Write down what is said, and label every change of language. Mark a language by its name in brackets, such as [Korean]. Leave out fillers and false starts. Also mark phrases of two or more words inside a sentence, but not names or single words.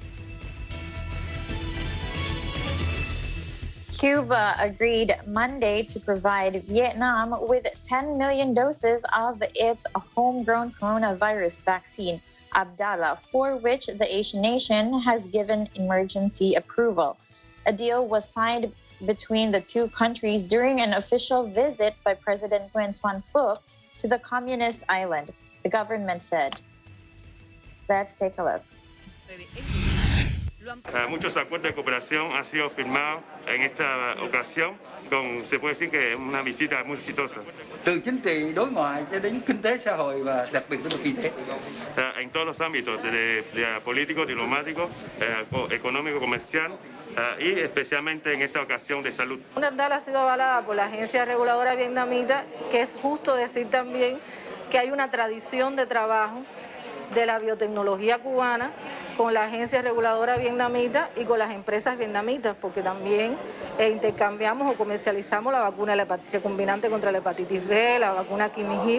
[English] Cuba agreed Monday to provide Vietnam with 10 million doses of its homegrown coronavirus vaccine, Abdala, for which the Asian nation has given emergency approval. A deal was signed between the two countries during an official visit by President Nguyen Xuan Phuc to the communist island, the government said. Let's take a look. [Spanish] Muchos acuerdos de cooperación han sido firmados en esta ocasión, se puede decir que es una visita muy exitosa. [Vietnamese] Từ chính trị, đối ngoại cho đến kinh tế xã hội và đặc biệt là y tế. [Spanish] En todos los ámbitos, de político, diplomático, económico, comercial y especialmente en esta ocasión de salud. UNTAL ha sido avalada por la agencia reguladora vietnamita, que es justo decir también que hay una tradición de trabajo de la biotecnología cubana con la agencia reguladora vietnamita y con las empresas vietnamitas, porque también intercambiamos o comercializamos la vacuna recombinante contra la hepatitis B, la vacuna Kimihip.